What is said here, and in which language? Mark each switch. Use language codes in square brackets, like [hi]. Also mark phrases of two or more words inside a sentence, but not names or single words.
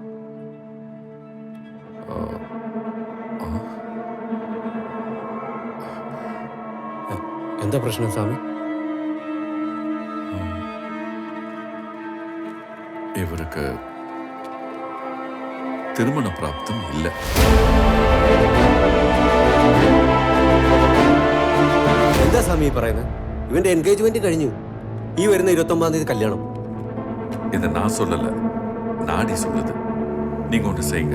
[ta] எந்த பிரச்சனை சாமி? இவருக்கு திருமண பிராப்தம் இல்லை. [ml] എന്താ സ്വാമി പറയുന്നത്? ഇവന്റെ എൻഗേജ്മെന്റ് കഴിഞ്ഞു. ഈ വരുന്ന 29-ആം തീയതി കല്യാണം. [ta] இதை நான் சொல்லல, நாடி சொல்லுது. நீங்க ஒன்று செய்யுங்க.